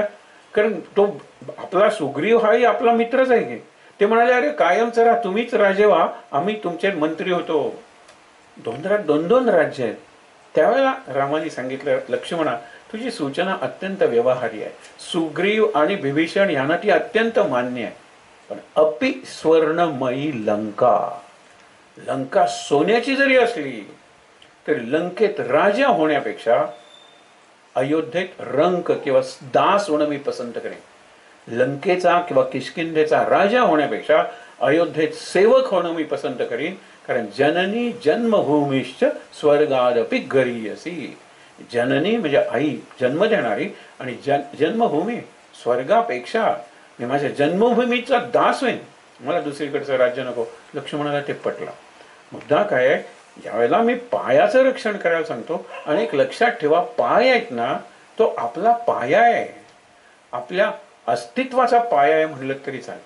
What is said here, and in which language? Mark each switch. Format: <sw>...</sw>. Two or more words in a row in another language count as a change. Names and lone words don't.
<mr>कारण तो आपला सुग्रीव हाही आपला मित्रच आहे की. ते म्हणाले अरे कायमच राहा, तुम्हीच राजे व्हा, आम्ही तुमचे मंत्री होतो. 2 राज्य आहेत. त्यावेळेला रामाने सांगितलं लक्ष्मणा तुझी सूचना अत्यंत व्यवहारी आहे. सुग्रीव आणि विभीषण यांना ती अत्यंत मान्य आहे. पण</mr> <sa>अपि स्वर्णमयी लंका,</sa> <mr>लंका सोन्याची जरी असली तरी लंकेत राजा होण्यापेक्षा अयोध्येत रंक किंवा दास होणं मी पसंत करेन. लंकेचा किंवा किष्किंधेचा राजा होण्यापेक्षा अयोध्येत सेवक होणं मी पसंत करीन.</mr> <sa>कारण जननी जन्मभूमीश्च स्वर्गादपि गरीयसी.</sa> <mr>जननी म्हणजे आई, जन्म देणारी, आणि जन्मभूमी स्वर्गापेक्षा मी माझ्या जन्मभूमीचा दास होईन, मला दुसरीकडचं राज्य नको. लक्ष्मणाला ते पटलं. मुद्दा काय आहे, यावेळेला मी पायाचं रक्षण करायला सांगतो. आणि एक लक्षात ठेवा, पाय आहेत ना, तो आपला पाया आहे, आपल्या अस्तित्वाचा पाया आहे म्हणलं तरी चालते.</mr>